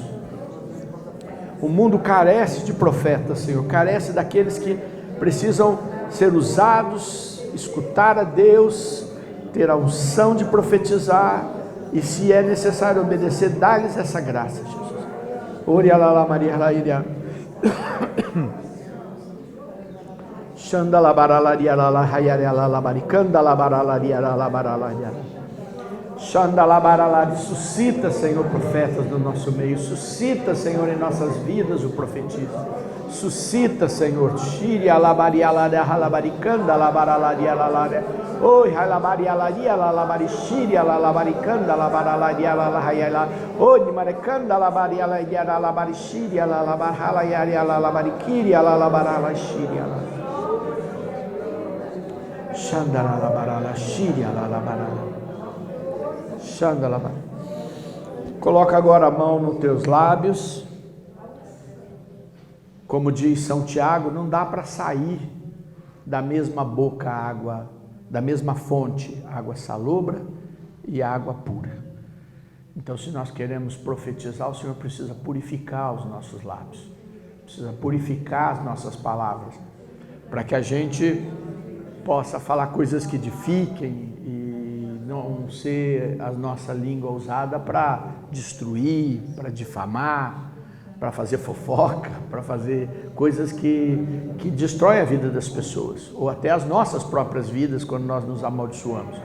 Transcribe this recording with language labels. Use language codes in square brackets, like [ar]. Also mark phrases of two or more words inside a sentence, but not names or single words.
[pt] O mundo carece de profetas, Senhor, carece daqueles que precisam ser usados, escutar a Deus, ter a unção de profetizar, e se é necessário obedecer, dá-lhes essa graça, Jesus. Ori alala Maria Lairia. Xanda baralaria la hayare la baricanda la baralaria la baralaria. Xanda baralaria. Suscita, Senhor, profetas no nosso meio. Suscita, Senhor, em nossas vidas o profetismo. Suscita, Senhor. Shiri alabaria la halabaricanda la baralaria la. Oi, halabaria la barishiri la baricanda la baralaria la hayala. Oi, marecanda la baria la barishiri la baralaria la barikiri la barala shiri la. Xandala barala, Xíria la barala. Xandala. Coloca agora a mão nos teus lábios. Como diz São Tiago, não dá para sair da mesma boca água, da mesma fonte, água salobra e água pura. Então, se nós queremos profetizar, o Senhor precisa purificar os nossos lábios, precisa purificar as nossas palavras, para que a gente possa falar coisas que edifiquem e não ser a nossa língua usada para destruir, para difamar, para fazer fofoca, para fazer coisas que destroem a vida das pessoas, ou até as nossas próprias vidas quando nós nos amaldiçoamos.